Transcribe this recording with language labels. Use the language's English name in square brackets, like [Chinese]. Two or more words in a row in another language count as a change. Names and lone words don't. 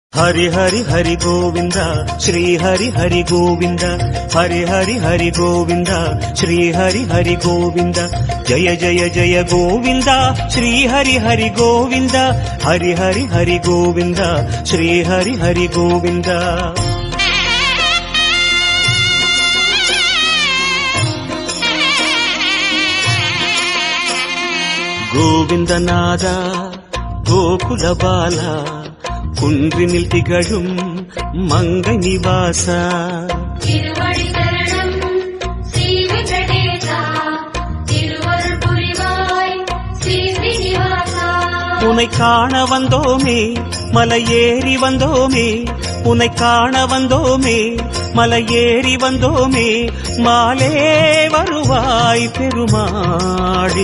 [Sanskrit] ಹರಿ ಹರಿ ಹರಿ ಗೋವಿಂದ ಶ್ರೀ ಹರಿ ಹರಿ ಗೋವಿಂದ ಹರಿ ಹರಿ ಹರಿ ಗೋವಿಂದ ಶ್ರೀ ಹರಿ ಹರಿ ಗೋವಿಂದ ಜಯ ಜಯ ಜಯ ಗೋವಿಂದ ಶ್ರೀ ಹರಿ ಹರಿ ಗೋವಿಂದ ಹರಿ ಹರಿ ಹರಿ ಗೋವಿಂದ ಶ್ರೀ ಹರಿ ಹರಿ ಗೋವಿಂದ. [Tamil] கோவிந்தனாத கோகுல பால குன்றினில் திகழும் மங்கை நிவாச திருவடி சரணம் ஸ்ரீ வெங்கடேசா திருவருள் புரிவாய் ஸ்ரீ ஸ்ரீனிவாசா. உன்னை காண வந்தோமே மலையேறி வந்தோமே உன்னை காண வந்தோமே மலையேறி வந்தோமே மாலே வருவாய் பெருமாளே.